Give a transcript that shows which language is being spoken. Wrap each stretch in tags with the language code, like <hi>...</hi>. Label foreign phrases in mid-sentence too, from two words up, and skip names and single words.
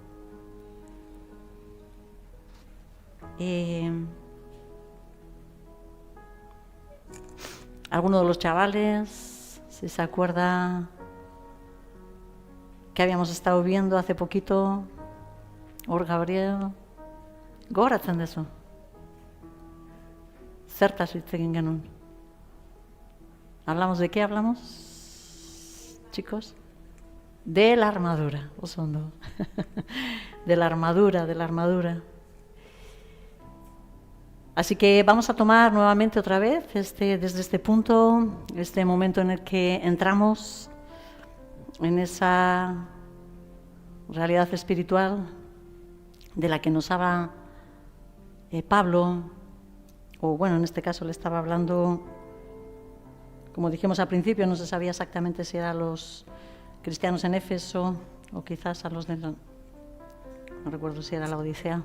<es>Alguno de los chavales, si se acuerda que habíamos estado viendo hace poquito, Gabriel,</es> <eu>goratzen dezu. Zertaz hitz egin genuen.</eu> <es>¿Hablamos de qué hablamos, chicos? De la armadura,</es> <eu>oso ondo.</eu> <es>De la armadura. Así que vamos a tomar nuevamente otra vez desde este punto, este momento en el que entramos en esa realidad espiritual de la que nos habla Pablo, o bueno, en este caso le estaba hablando, como dijimos al principio, no se sabía exactamente si eran los cristianos en Éfeso o quizás a los de, no recuerdo si era la Odisea.</es>